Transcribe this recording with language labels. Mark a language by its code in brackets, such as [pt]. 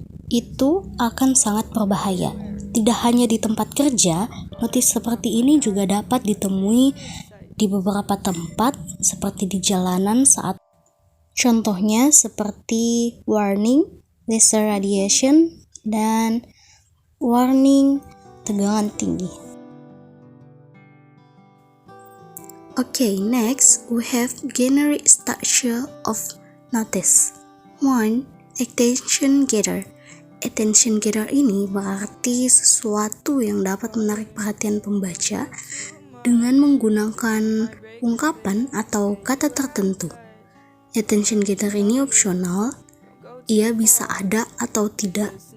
[id] Itu akan sangat berbahaya. Tidak hanya di tempat kerja, notis seperti ini juga dapat ditemui di beberapa tempat seperti di jalanan saat contohnya seperti warning laser radiation dan warning tegangan tinggi. [en] Okay, next we have generic structure of notice. 1. Attention getter. [id] Attention getter ini berarti sesuatu yang dapat menarik perhatian pembaca dengan menggunakan ungkapan atau kata tertentu. Attention getter ini opsional, ia bisa ada atau tidak.